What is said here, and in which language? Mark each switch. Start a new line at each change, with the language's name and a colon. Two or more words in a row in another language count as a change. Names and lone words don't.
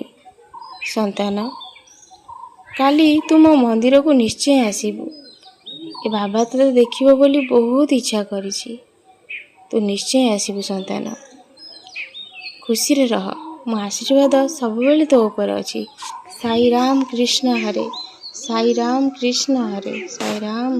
Odia: ସନ୍ତାନ କାଲି ତୁମ ମନ୍ଦିର କୁ ନିଶ୍ଚୟ ଆସିବୁ। ଏ ବାବା ତୋ ଦେଖିବ ବୋଲି ବହୁତ ଇଚ୍ଛା କରିଛି। ତୁ ନିଶ୍ଚୟ ଆସିବୁ ସନ୍ତାନ। ଖୁସି ରେ ରହ। ମୋ ଆଶୀର୍ବାଦ ସବୁ ବେଳେ ତୋ ଉପର ଅଛି। ସାଇ ରାମ କୃଷ୍ଣ ହରେ। ସାଇ ରାମ କୃଷ୍ଣ ହରେ। ସାଇ ରାମ।